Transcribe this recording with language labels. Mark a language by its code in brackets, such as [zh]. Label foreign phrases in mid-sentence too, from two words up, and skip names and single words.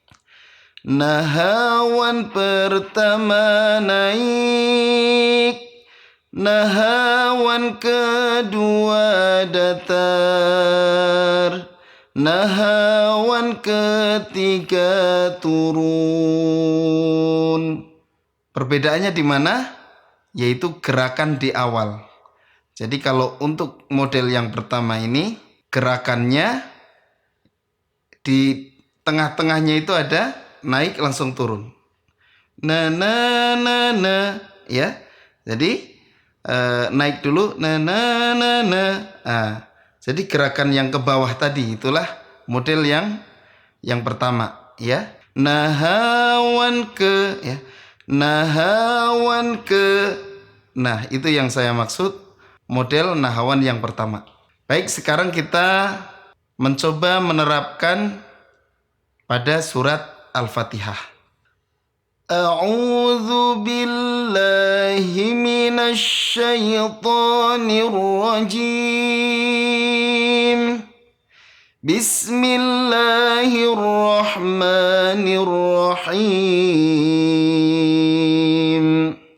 [id] Nahawan pertama naik, nahawan kedua datar, nahawan ketiga turun. Perbedaannya di mana? Yaitu gerakan di awal. Jadi kalau untuk model yang pertama ini, gerakannya di tengah-tengahnya itu ada naik langsung turun. Na na na na ya. Jadi naik dulu na na na na. Nah, jadi gerakan yang ke bawah tadi itulah model yang pertama ya. Nahawan ke ya. Nahawan ke. Nah, itu yang saya maksud model nahawan yang pertama. Baik, sekarang kita mencoba menerapkan pada surat Al-Fatihah. [ar] أعوذ بالله من الشيطان الرجيم. بسم الله الرحمن الرحيم.